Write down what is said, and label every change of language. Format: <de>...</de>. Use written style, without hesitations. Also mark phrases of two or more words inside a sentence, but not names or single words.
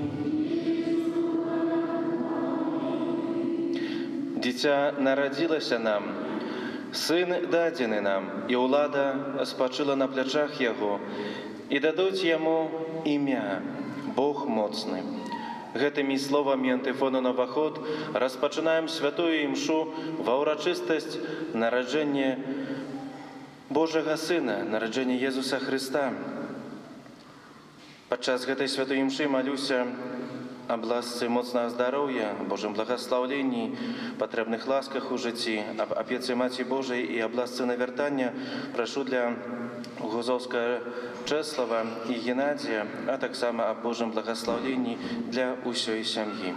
<uk>Дитя народилося нам, Син дадений нам, і улада спочила на плечах Його, і дадуть Йому ім'я Бог моцний.</uk> <be>Гэтымі словамі антифону на ваход распачынаем святую імшу ва ўрачыстасць нараджэння Божага Сына, нараджэння Езуса Христа. Падчас гэтай святой імшы малюся аб ласцы моцнага здароўя, Божым благаслаўленні, патрэбных ласках у жыцці, аб апецы Маці Божай і аб ласцы навяртання прашу для Гузовскага Чеслава і Геннадія, а таксама аб Божым благаслаўленні для ўсёй сям'і.</be>